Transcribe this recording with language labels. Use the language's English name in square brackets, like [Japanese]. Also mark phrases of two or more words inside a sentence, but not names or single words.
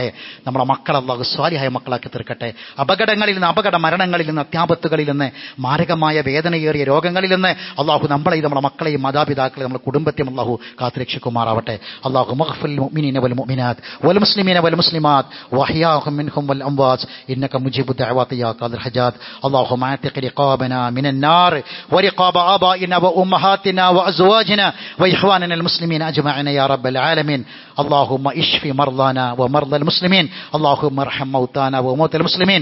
[Malayalam] നമ്മുടെ മക്കൾ അല്ലാഹു സ്വാലിഹായ മക്കളാക്കി തീർക്കട്ടെ. അപകടങ്ങളിൽ നിന്ന്, അപകട മരണങ്ങളിൽ നിന്ന്, അത്യാപത്തുകളിൽ നിന്ന്, മാരകമായ വേദനയേറിയ രോഗങ്ങളിൽ നിന്ന് അല്ലാഹു നമ്മളെയും നമ്മുടെ മക്കളെയും മാതാപിതാക്കളെയും നമ്മുടെ കുടുംബത്തെയും അല്ലാഹു കാത്തുരക്ഷിക്കുമാറാവട്ടെ. [Arabic] اللهم اغفر للمؤمنين والمؤمنات والمسلمين والمسلمات وأحياهم منهم والأموات إنك مجيب الدعوات يا قاضي الحاجات. اللهم اعتق رقابنا من النار ورقاب آبائنا وأمهاتنا وأزواجنا وإخواننا المسلمين أجمعين يا رب العالمين. اللهم اشف مرضانا ومرضى المسلمين. اللهم ارحم موتانا وموتى المسلمين.